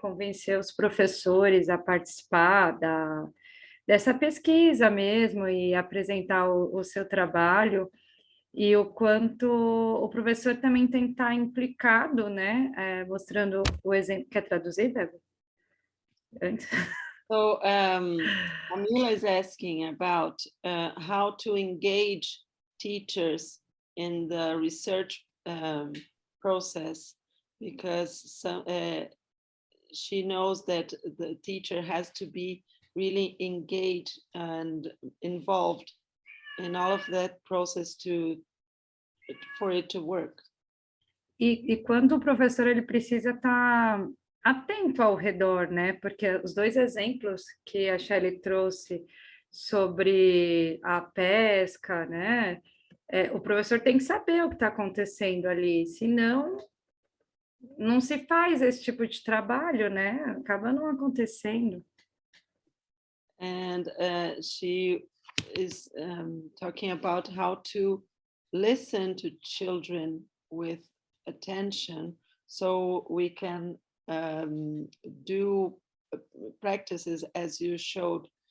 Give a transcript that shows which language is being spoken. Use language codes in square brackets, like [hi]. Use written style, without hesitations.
[pt] Convencer os professores a participar dessa pesquisa mesmo e apresentar o seu trabalho, e o quanto o professor também tem que estar implicado, né? Mostrando o exemplo. Quer traduzir, Débora? Antes. [en] So Camila is asking about how to engage teachers in the research process, because she knows that the teacher has to be really engaged and involved in all of that process for it to work. [pt] E quando o professor ele precisa estar atento ao redor, né? Porque os dois exemplos que a Shelly trouxe sobre a pesca, né? O professor tem que saber o que está acontecendo ali, senão não se faz esse tipo de trabalho, né? Acaba não acontecendo. [en] And she is talking about how to listen to children with attention, so we can do practices as you showed